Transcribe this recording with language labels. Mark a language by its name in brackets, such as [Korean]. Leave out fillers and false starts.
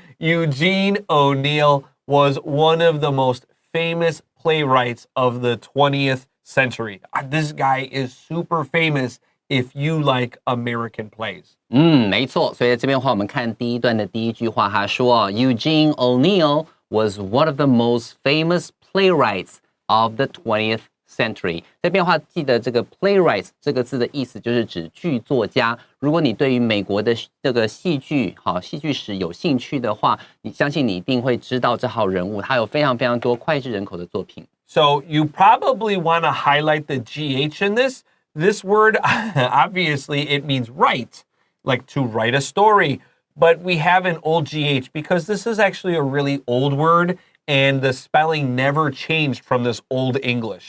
[English] Eugene O'Neill was one of the most famous playwrights of the 20th century. This guy is super famous if you like American plays. [Chinese] 没错，所以在这边的话，我们看第一段的第一句话，他说 [English] Eugene O'Neill was one of the most famous playwrights of the 20th century. [Chinese] 这边的话，记得这个 playwrights 这个字的意思就是指剧作家。如果你对于美国的这个戏剧史有兴趣的话，相信你一定会知道这号人物，他有非常非常多脍炙人口的作品。 [English] So you probably want to highlight the GH in this. This word, obviously, it means write, like to write a story. But we have an old GH because this is actually a really old word and the spelling never changed from this old English.